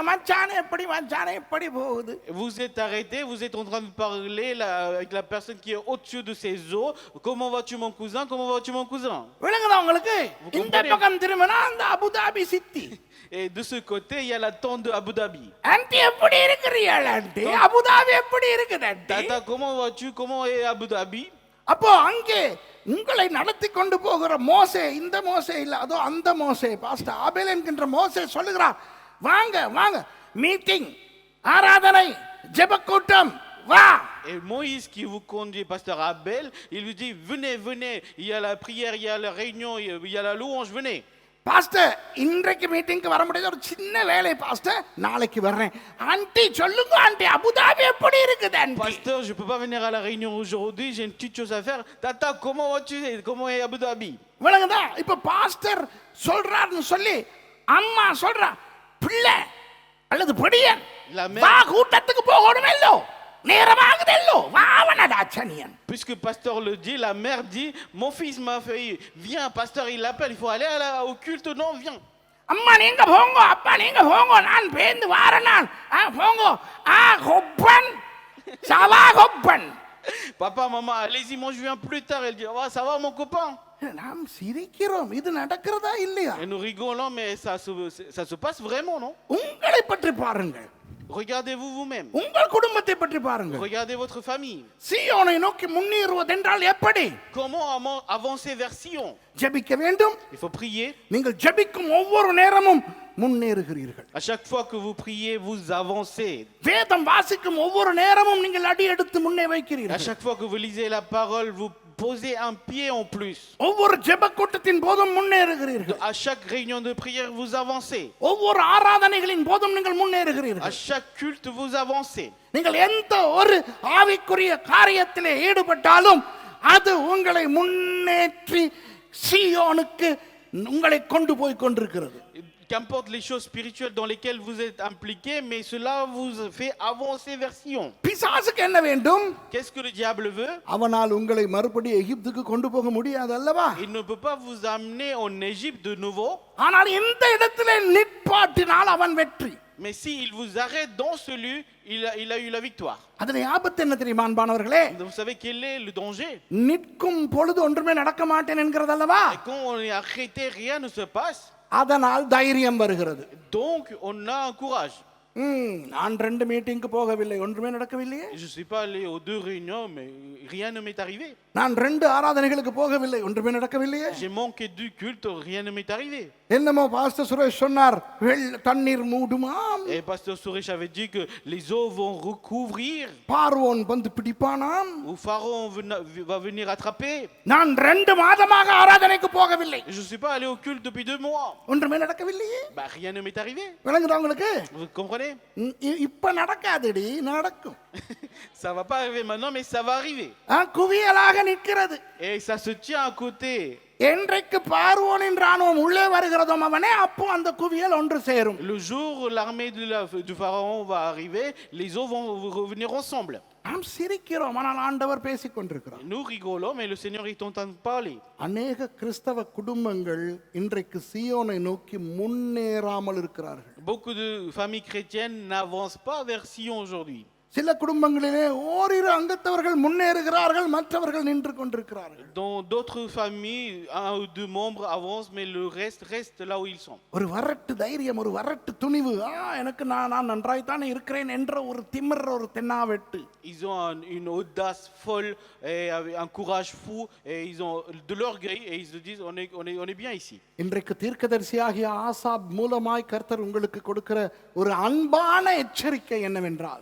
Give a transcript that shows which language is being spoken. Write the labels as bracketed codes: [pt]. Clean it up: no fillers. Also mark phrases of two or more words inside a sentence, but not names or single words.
[ta] மச்சானே எப்படி போகுது? [fr] Vous êtes arrêtés, vous êtes en train de parler avec la personne qui est au-dessus de ces eaux. Comment vas-tu mon cousin? Comment vas-tu mon cousin? [ta] விளங்குதா உங்களுக்கு? இந்த பக்கம் திரும்பினா அந்த அபுதாபி சித்தி. [fr] Et de ce côté, il y a la tente de Abu Dhabi. [ta] ஆன்ட்டி எப்படி இருக்கிறீர்கள் ஆன்ட்டி? அபுதாபி எப்படி இருக்குது ஆன்ட்டி? [fr] Tata, comment vas-tu? Comment est Abu Dhabi? [ta] அப்போ அங்கே உங்களை நடத்தி கொண்டு போகிற மோசே, இந்த மோசே இல்ல, அதோ அந்த மோசே, பாஸ்டர் ஆபேல் என்கின்ற மோசே சொல்லுகிறார், வாங்க வாங்க, மீட்டிங், ஆராதனை, ஜெபக்கூட்டம், வா. [fr] Et Moïse qui vous conduit, pasteur Abel, il lui dit, venez, il y a la prière, il y a la réunion, il y a la louange, venez. [ta] பாஸ்டர் இன்றைக்கு மீட்டிங்க்கு வர முடியாது, ஒரு சின்ன வேலை பாஸ்டர், நாளைக்கு வர்றேன். ஆன்ட்டி சொல்லுங்க ஆன்ட்டி, அபுதாபி எப்படி இருக்குது ஆன்ட்டி? [fr] Pasteur, je peux pas venir à la réunion aujourd'hui, j'ai une petite chose à faire. Tata, comment vas-tu? Comment est Abu Dhabi? [ta] விளங்குதா? இப்ப பாஸ்டர் சொல்றாருன்னு சொல்லி அம்மா சொல்றா, பிள்ளை அல்லது படியன் வா கூட்டத்துக்கு போகணும் இல்லோ, நேரமாகுதல்லோ, வாவனடா சனியன். [fr] Puisque pasteur le dit, la mère dit, mon fils m'a fait, viens, pasteur il l'appelle, il faut aller au culte, non, viens. [ta] அம்மா நீங்க போங்க, அப்பா நீங்க போங்க, நான் பேந்து வாரேன், நான் போங்க, கொப்பன் சவா கொப்பன். [fr] Papa, maman, allez-y, moi je viens plus tard. Elle dit, oh, ça va mon copain? [ta] நாம் சிரிக்கிறோம், இது நடக்கிறதா இல்லையா? [fr] Et nous rigolons, mais ça se passe vraiment, non? [ta] உங்களை பற்றி பாருங்கள். [fr] Regardez-vous vous-même. [ta] உங்கள் குடும்பத்தை பற்றி பாருங்கள். [fr] Regardez votre famille. [ta] சீயோனை நோக்கி முன்னேறுவதென்றால் எப்படி? [fr] Comment avancer vers Sion? [ta] ஜெபிக்க வேண்டும். [fr] Il faut prier. [ta] நீங்கள் ஜெபிக்கும் ஒவ்வொரு நேரமும் முன்னேறுகிறீர்கள். [fr] À chaque fois que vous priez, vous avancez. [ta] வேதம் வாசிக்கும் ஒவ்வொரு நேரமும் நீங்கள் அடி எடுத்து முன்னே [fr] À [ta] வைக்கிறீர்கள். [fr] chaque fois que vous lisez la parole, vous posez un pied en plus. [ta] ஒவ்வொரு ஜெப கூட்டத்தின் போதும் முன்னேறுகிறீர்கள். [fr] À chaque réunion de prière, vous avancez. [ta] ஒவ்வொரு ஆராதனைகளின் போதும் நீங்கள் [fr] À [ta] முன்னேறுகிறீர்கள். [fr] chaque culte, vous avancez. [ta] நீங்கள் எந்த ஒரு ஆவிக்குரிய காரியத்திலே ஈடுபட்டாலும் அது உங்களை முன்னேற்றி சீயோனுக்கு உங்களை கொண்டு போய் கொண்டிருக்கிறது. [fr] Qu'importe les choses spirituelles dans lesquelles vous êtes impliqués, mais cela vous fait avancer vers Sion. [ta] பிசாசுக்கு என்ன வேண்டும்? [fr] Qu'est-ce que le diable veut? [ta] அவனால் உங்களை மறுபடி எகிப்துக்கு கொண்டு போக முடியாது அல்லவா? [fr] Il ne peut pas vous amener en Égypte de nouveau. [ta] ஆனால் இந்த இடத்திலே நிற்பாட்டினால் அவன் வெற்றி. [fr] Mais s'il vous arrête dans ce lieu, il a eu la victoire. [ta] அதிலே ஆபத்து என்ன தெரியுமா அன்பானவர்களே? [fr] Vous savez quel est le danger? [ta] நிற்கும் பொழுது ஒன்றுமே நடக்க மாட்டேன் என்கிறது அல்லவா? [fr] Et quand on est arrêté, rien ne se passe. [ta] அதனால் தைரியம் வருகிறது. [fr] Donc on a un courage. [ta] நான் 2 மீட்டிங்க்கு போகவில்லை, ஒன்றுமே நடக்கவில்லையே. [fr] Je suis pas allé aux 2 réunions, mais rien ne m'est arrivé. [ta] நான் 2 ஆராதனைகளுக்கு போகவில்லை, ஒன்றுமே நடக்கவில்லையே. [fr] J'ai manqué du culte, rien ne m'est arrivé. [ta] என்னமோ பாஸ்டர் சுரேஷ் சொன்னார், தண்ணீர் மூடுமாம். [fr] Et pasteur Suresh avait dit que les eaux vont recouvrir. [ta] பார்வோன் வந்து பிடிப்பானாம். [fr] Ou Pharaon va venir attraper. [ta] நான் 2 மாதமாக ஆராதனைக்கு போகவில்லை. [fr] Je suis pas allé au culte depuis 2 mois. [ta] ஒன்றுமே நடக்கவில்லையே. [fr] Bah rien ne m'est arrivé. [ta] விளங்குதா உங்களுக்கு? [fr] Vous comprenez? [ta] இப்ப நடக்காதடி, நடக்கும். [fr] Ça va pas arriver maintenant, mais ça va arriver. [ta] குவியலாக நிற்கிறது. [fr] Et ça se tient à côté. [ta] என்றைக்கு பார்வோனின் ராணுவம் உள்ளே வருகிறதோ அவனே அப்போ அந்த குவியல் ஒன்று சேரும். [fr] Le jour où l'armée du pharaon va arriver, les eaux vont revenir ensemble. [ta] நாம் சிரிக்கிறோம், ஆனால் ஆண்டவர் பேசிக் கொண்டிருக்கிறார். [fr] Nous rigolons, mais le Seigneur est en train de parler. [ta] அநேக கிறிஸ்தவ குடும்பங்கள் இன்றைக்கு சீயோனை நோக்கி முன்னேறாமல் இருக்கிறார்கள். [fr] Beaucoup de familles chrétiennes n'avancent pas vers Sion aujourd'hui. [ta] சில குடும்பங்களிலே ஓரிரு அங்கத்தவர்கள் முன்னேறுகிறார்கள், மற்றவர்கள் நின்று கொண்டிருக்கிறார்கள். [fr] Dans d'autres familles, un ou deux membres avancent, mais le reste là où ils sont. [ta] ஒரு வரட்டு தைரியம், ஒரு வரட்டு துணிவு, எனக்கு நான் நன்றாய்த்தானே இருக்கிறேன் என்ற ஒரு திமிர், ஒரு தென்னாவெட்டு. [fr] Ils ont une audace folle et un courage fou et ils ont de l'orgueil et ils se disent on est bien ici. [ta] இன்றைக்கு தீர்க்கதரிசியாகிய ஆசாப் மூலமாய் கர்த்தர் உங்களுக்கு கொடுக்கிற ஒரு அன்பான எச்சரிக்கை என்னவென்றால்,